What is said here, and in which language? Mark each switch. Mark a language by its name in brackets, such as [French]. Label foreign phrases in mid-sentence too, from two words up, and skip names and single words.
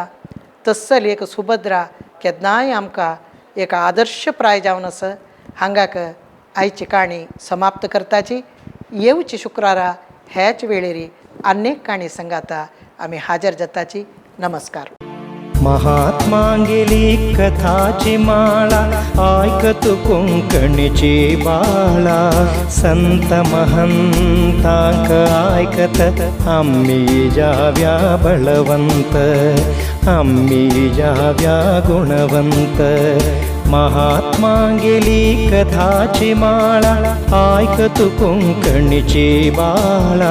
[Konkani] तस्सल एक सुभद्रा केन्नाय आमकां एक आदर्शप्राय जावन आसा. हांगाक आयची काणी समाप्त करताची. येवची शुक्रारा हेच वेळेरी अनेक काणी संगाता आमी हाजर जाताची. नमस्कार. महात्मांगेली कथाची माळा ऐकतु कोंकणीची बाळा. संत महंतांक ऐकत आम्ही जाव्या बळवंत आम्ही जाव्या गुणवंत. महात्मांगेली कथाची माळा ऐकतु कोंकणीची बाळा.